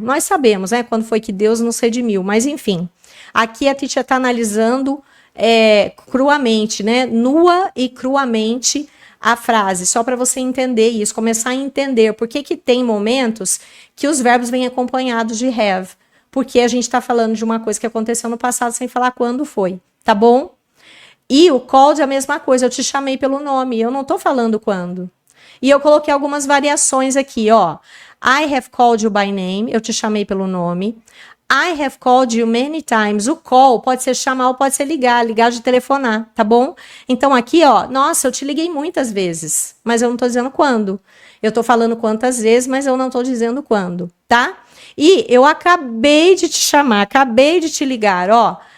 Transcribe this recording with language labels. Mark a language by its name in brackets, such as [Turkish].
[Portuguese] Nós sabemos, né, quando foi que Deus nos redimiu, mas enfim. Aqui a teacher está analisando cruamente, né, nua e cruamente a frase, só para você entender isso, começar a entender por que tem momentos que os verbos vêm acompanhados de have, porque a gente está falando de uma coisa que aconteceu no passado sem falar quando foi. tá bom? E o called é a mesma coisa, eu te chamei pelo nome, eu não tô falando quando. E eu coloquei algumas variações aqui, ó. [English] I have called you by name, [Portuguese] eu te chamei pelo nome. [English] I have called you many times. [Portuguese] O call pode ser chamar ou pode ser ligar de telefonar, tá bom? Então aqui, ó, nossa, eu te liguei muitas vezes, mas eu não tô dizendo quando. Eu tô falando quantas vezes, mas eu não tô dizendo quando, tá? E eu acabei de te chamar, acabei de te ligar, ó.